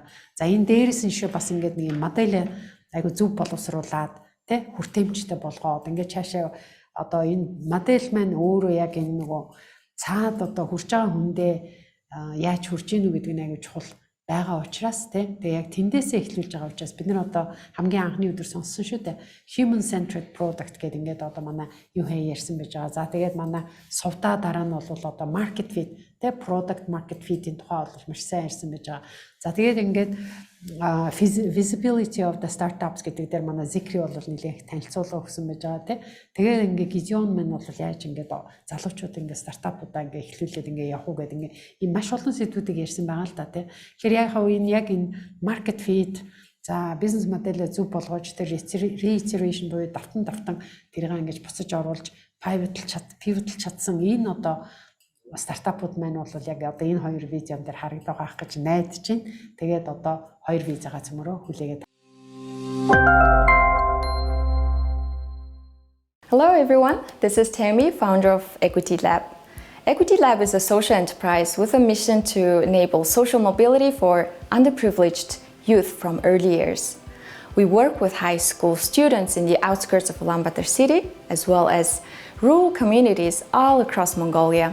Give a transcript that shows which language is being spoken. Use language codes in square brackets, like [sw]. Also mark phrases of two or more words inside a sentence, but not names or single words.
[mn] За энэ дээрээс нь шүү бас ингээд нэг модель айгүй зөв боловсруулад тэ хүртээмжтэй болгоод ингээд цаашаа одоо энэ модель маань өөрөө яг энэ нөгөө цаад одоо хүрч байгаа хүндээ яаж хүрч ийнү гэдэг нь айгүй чухал байгаа учраас тэгээ яг тэндээсээ эхлүүлж байгаа учраас бид нар одоо хамгийн анхны өдөр сонссон шүү дээ. [en] Human centric product [mn] гэдэг ингээд одоо манай юу ярьсан байж байгаа. За тэгээд манай сувдаа дараа нь бол одоо [en] market fit [mn] тэ [en] product market fit- [mn] ийн тухай бол маш сайн ярьсан байж байгаа. За тэгээд ингээд [en] visibility of the startups [mn] гэдэг дээр манай Зикри бол нэлээд танилцуулга өгсөн байж байгаа тий. Тэгээд ингээд Gideon man бол яаж ингээд залуучууд ингээд стартапуудаа ингээд эхлүүлээд ингээд явах уу гэдэг ингээд ийм маш олон сэдвүүдийг ярьсан байгаа л да тий. Тэгэхээр яг энэ [en] market fit [mn] за бизнес модельээ зөв болгож тэр reiteration буюу давтан тэрийг ингээд буцаж оруулж pivotal чадсан энэ одоо стартапууд маань бол яг одоо энэ хоёр видеон дээр харагдах байх гэж найдаж байна. Тэгээд одоо хоёр визагаа цөмөрөө хүлээгээд. [en] Hello everyone, this is Tammy, founder of Equity Lab. Equity Lab is a social enterprise with a mission to enable social mobility for underprivileged youth from early years. We work with high school students in the outskirts of Ulaanbaatar city, as well as rural communities all across Mongolia.